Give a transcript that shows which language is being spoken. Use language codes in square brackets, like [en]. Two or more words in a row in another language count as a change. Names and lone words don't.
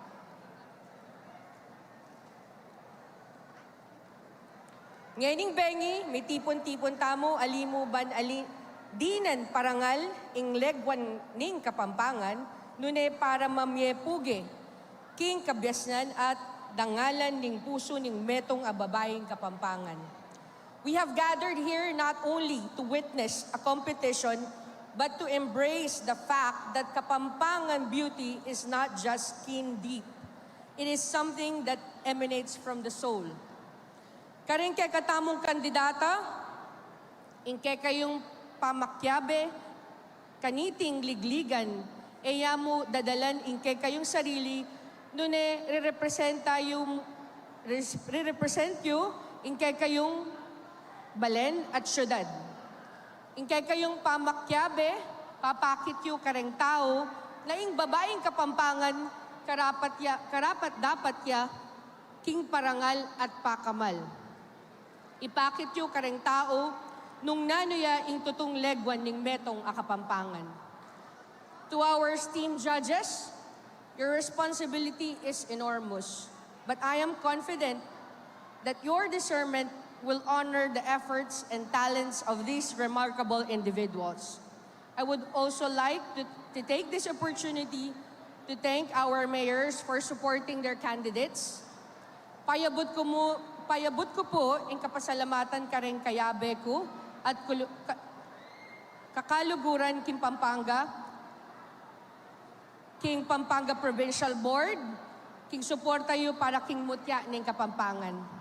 [pam] Ngayon bengi, may tipon-tipon tamo, alimu ban dinan parangal ing legwan ning Kapampangan, nune para mamyepuge, king kabyasnan at dangalan ning puso ning metong ababaying Kapampangan. [en] We have gathered here not only to witness a competition, but to embrace the fact that Kapampangan beauty is not just skin deep. It is something that emanates from the soul. [pam] Karing kay katamong kandidata, ingke kayong pamakyabe, kaniting ligligan, eyamu dadalan ingke kayong sarili, nune [en] re-represent you, [pam] ingke kayong Balen at Syudad. Ingkay kayong pamakyabe, papakit yu kareng tao, na ing babaeng Kapampangan, karapat dapat ya, king parangal at pakamal. Ipakit yu kareng tao, nung nanuya ing tutong legwan ning metong Kapampangan. [en] To our esteemed judges, your responsibility is enormous, but I am confident that your discernment will honor the efforts and talents of these remarkable individuals. I would also like to take this opportunity to thank our mayors for supporting their candidates. [pam] Payabot ko po ang kapasalamatan kareng kayabe ko at kakaluguran king Pampanga, king Pampanga Provincial Board, king suporta yu para king Mutya Ning Kapampangan.